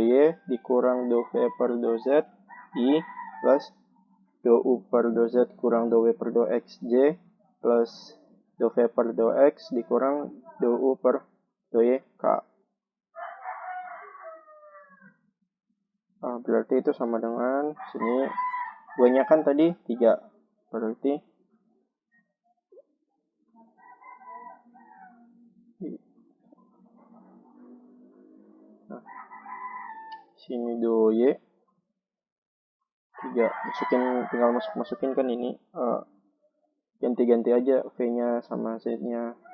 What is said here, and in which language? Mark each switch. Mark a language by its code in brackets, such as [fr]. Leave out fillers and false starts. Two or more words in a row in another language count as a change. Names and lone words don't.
[id] y dikurang dou v per dou z i plus dou u per dou z kurang dou w per dou x j plus dou v per dou x dikurang dou u per dou y k. Berarti itu sama dengan sini w-nya kan tadi 3. Berarti sini dou y 3, tinggal masukin kan ini, ganti-ganti aja v-nya sama z-nya.